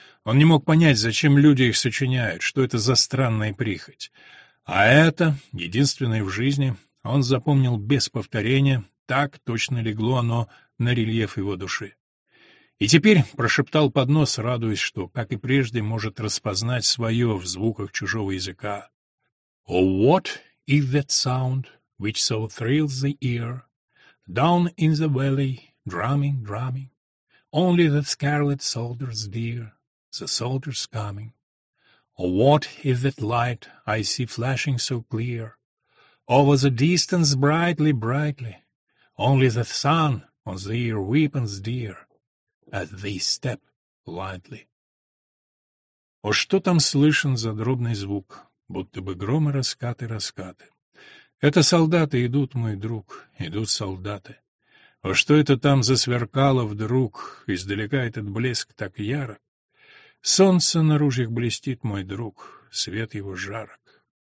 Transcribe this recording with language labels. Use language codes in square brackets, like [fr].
[ru] Он не мог понять, зачем люди их сочиняют, что это за странная прихоть. А это, единственное в жизни, он запомнил без повторения, так точно легло оно на рельеф его души. И теперь прошептал под нос, радуясь, что, как и прежде, может распознать свое в звуках чужого языка. [en] «Oh, what is that sound which so thrills the ear? Down in the valley, drumming, drumming, only the scarlet soldiers dear, the soldiers coming. Oh, what is that light I see flashing so clear? Over the distance, brightly, brightly, only the sun on the ear weepens dear, as they step lightly». [ru] О, что там слышен за дробный звук, будто бы громы раскаты, раскаты. Это солдаты идут, мой друг, идут солдаты. О, что это там засверкало вдруг, издалека этот блеск так ярок? Солнце на ружьях блестит, мой друг, свет его жарок.